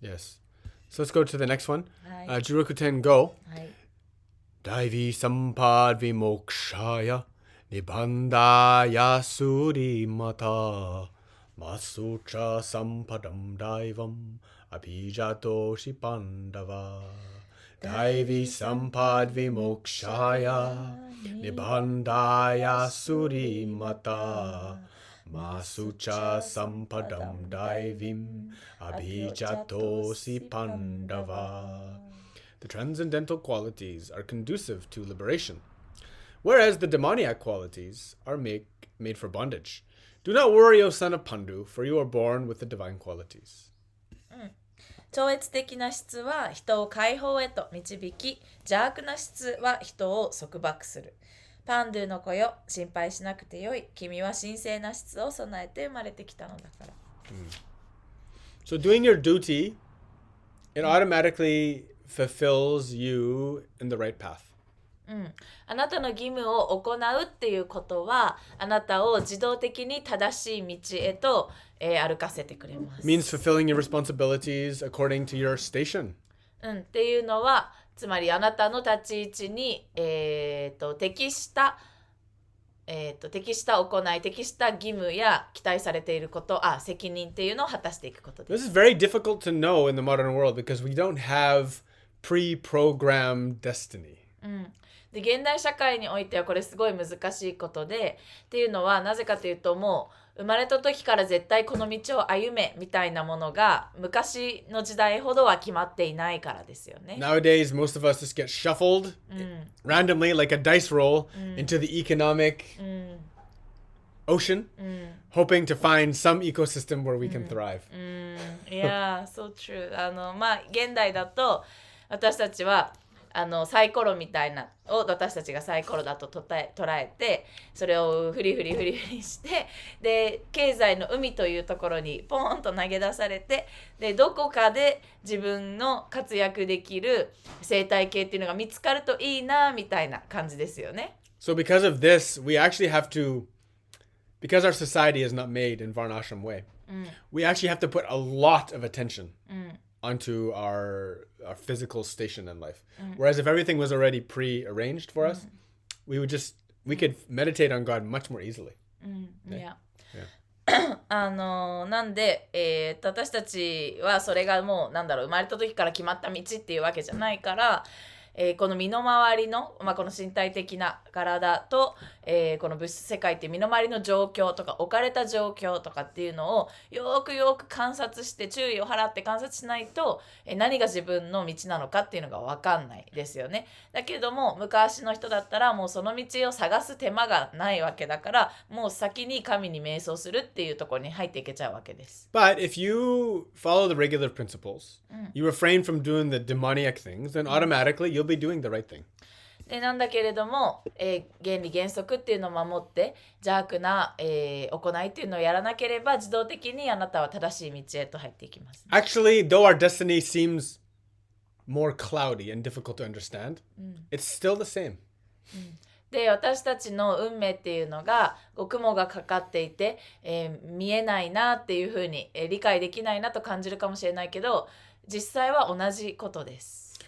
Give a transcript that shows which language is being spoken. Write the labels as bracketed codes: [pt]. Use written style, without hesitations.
[en] Yes. So let's go to the next one. [ja] はい。 Jirokuten go. はい。 [sa] Daivi sampad vimokshaya nibandaya surimata masucha sampadam daivam abhijatoshi pandava. Daivi sampad vimokshaya nibandaya surimata masucha sampadam daivim abhijatosi pandava. [en] The transcendental qualities are conducive to liberation, whereas the demoniac qualities are made for bondage. Do not worry, O son of Pandu, for you are born with the divine qualities. [ja] 超越的な質は人を解放へと導き、邪悪な質は人を束縛する。パンドゥの子よ、心配しなくてよい。君は神聖な質を備えて生まれてきたのだから。 [en] So doing your duty, it automatically fulfills you in the right path. [ja] あなたの義務を行うっていうことは、あなたを自動的に正しい道へと、歩かせてくれます。 [en] Means fulfilling your responsibilities according to your station. [ja] っていうのは、つまりあなたの立ち位置に、適した行い、適した義務や期待されていること、責任っていうのを果たしていくことです。 [en] This is very difficult to know in the modern world because we don't have pre-programmed destiny. [ja] で、現代社会においてはこれすごい難しいことで、っていうのはなぜかというと、もう生まれた時から絶対この道を歩めみたいなものが昔の時代ほどは決まっていないからですよね。 [en] Nowadays, most of us just get shuffled randomly like a dice roll into the economic ocean, hoping to find some ecosystem where we can thrive. Yeah, so true. [ja] まあ現代だと私たちはサイコロみたいなを私たちがサイコロだと捉えてそれをフリフリしてで経済の海というところにポーンと投げ出されてでどこかで自分の活躍できる生態系っていうのが見つかるといいなみたいな感じですよね。 [en] So because of this, we actually have to, because our society is not made in Varnashram way, we actually have to put a lot of attention onto our physical station in life. Whereas if everything was already pre-arranged for us, we could meditate on God much more easily. Yeah. [ja] なんで、私たちはそれがもう生まれた時から決まった道っていうわけじゃないから、この身の回りの、この身体的な体と、この物質世界っていう身の回りの状況とか置かれた状況とかっていうのをよく観察して注意を払って観察しないと、何が自分の道なのかっていうのが分かんないですよね。だけども昔の人だったらもうその道を探す手間がないわけだからもう先に神に瞑想するっていうところに入っていけちゃうわけです。 [en] But if you follow the regular principles, you refrain from doing the demoniac things, then automatically you'll be doing the right thing. [ja] でなんだけれども、原理原則っていうのを守って邪悪な、行いっていうのをやらなければ自動的にあなたは正しい道へと入っていきます、ね。 [en] Actually, though our destiny seems more cloudy and difficult to understand, it's still the same. [ja] で私たちの運命っていうのが雲がかかっていて、見えないなっていうふうに、理解できないなと感じるかもしれないけど実際は同じことです。